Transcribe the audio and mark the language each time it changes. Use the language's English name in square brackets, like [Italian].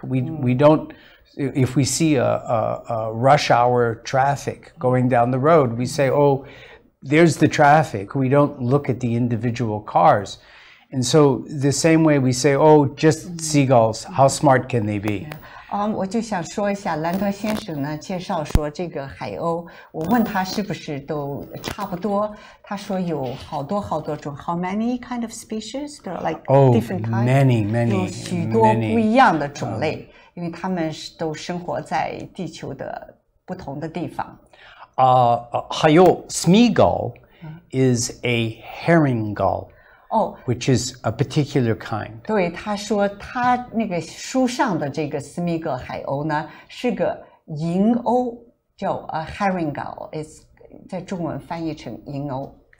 [English] We don't, if we see a rush hour traffic going down the road, we say, oh, there's the traffic. We don't look at the individual cars. And so the same way we say, oh, just seagulls, how smart can they be? [Chinese] 我就想说一下，兰德先生呢介绍说这个海鸥，我问他是不是都差不多，他说有好多好多种。 [English] How many kind of species? There are like different kinds. Many. [Chinese] 有许多不一样的种类，因为他们都生活在地球的不同的地方。 [English] 海鸥斯密格 is a herring gull. Which is a particular kind. [Chinese] 对，他说他那个书上的这个斯密格海鸥呢是个银鸥，叫herring gull， 在中文翻译成银鸥。